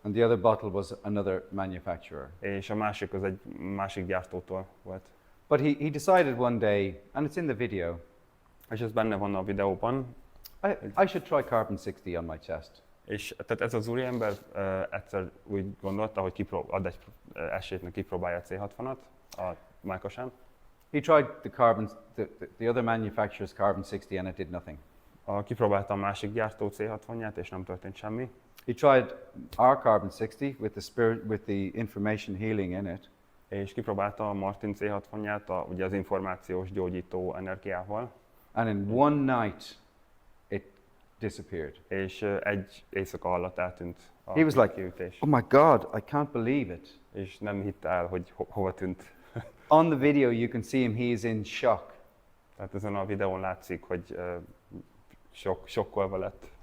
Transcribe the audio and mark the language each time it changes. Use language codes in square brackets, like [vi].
[en] And the other bottle was another manufacturer. [hu] És a másik az egy másik gyártótól volt. [en] But he decided one day, and it's in the video. [hu] És ez benne van a videóban. [en] I should try carbon 60 on my chest. [hu] És tehát ez az úriember egyszer úgy gondolta, hogy ad egy esélyt, kipróbálja a C60-at a mellkasán. [en] He tried the other manufacturer's carbon 60 and it did nothing. [hu] Kipróbálta a másik gyártó C60-ját és nem történt semmi. [en] He tried our carbon 60 with the information healing in it. [hu] És kipróbálta a Martin C60-ját, ugye az információs gyógyító energiával. [en] And in one night it disappeared. [hu] És egy éjszaka alatt eltűnt a [en] He was like, [hu] kiütés. [en] oh my God, I can't believe it. [hu] És nem hitte el, hogy hova tűnt. [en] On the video you can see him, he is in shock. [hu] Tehát ezen a videón látszik, hogy sokkolva lett.